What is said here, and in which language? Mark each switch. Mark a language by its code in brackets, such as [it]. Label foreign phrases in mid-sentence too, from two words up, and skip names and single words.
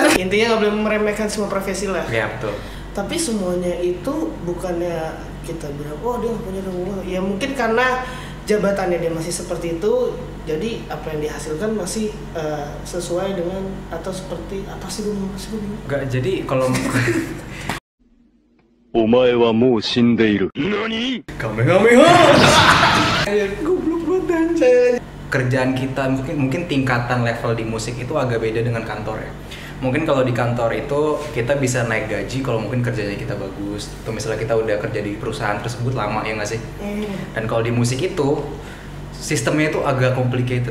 [id] Intinya nggak boleh meremehkan semua profesi lah. Iya, betul. Tapi semuanya itu bukannya kita bilang, oh dia nggak punya uang. Ya mungkin karena jabatannya dia masih seperti itu, jadi apa yang dihasilkan masih sesuai dengan atau seperti apa sih gue bingung. Enggak, jadi kalau [ja] お前はもう死んでいる。何 Kamehameha. [id] Goblok banget. Kerjaan kita mungkin tingkatan level di musik itu agak beda dengan kantor ya. Mungkin kalau di kantor itu kita bisa naik gaji kalau mungkin kerjanya kita bagus. Atau misalnya kita udah kerja di perusahaan tersebut lama ya nggak sih? Dan kalau di musik itu sistemnya itu agak complicated.